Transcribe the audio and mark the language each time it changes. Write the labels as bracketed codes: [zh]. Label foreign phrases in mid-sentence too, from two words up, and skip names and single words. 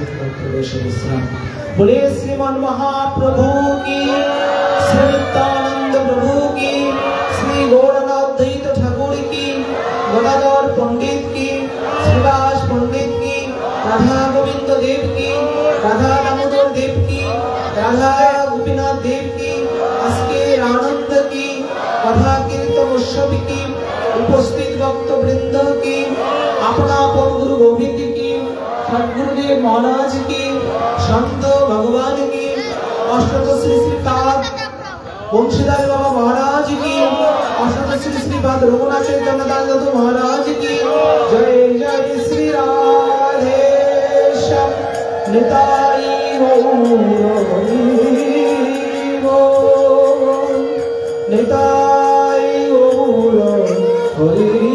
[bn] বিশ্রাম বলে শ্রীমন মহাপ্রভু কি, শ্রী নিত্যানন্দ প্রভু কি, শ্রী গৌরনাথ দ্বৈত ঠাকুর কি, গদাধর পণ্ডিত কি, শ্রীবাস পণ্ডিত কি, রাধা গোবিন্দ দেব কি, রাধা দামোদর দেব কি, রাধা গোপীনাথ দেব কি, আজকের আনন্দ কি, কথা কীর্তন উৎসব কি, উপস্থিত [hi] औरंगजेब महाराज की, संत भगवान की, अष्टक श्री श्रीपाद वंशीधर बाबा महाराज की, अष्टक श्री श्रीपाद रघुनाथ जगन्नाथ महाराज की। जय जय श्री राधेश्याम निताई गौर निताई गौर हरि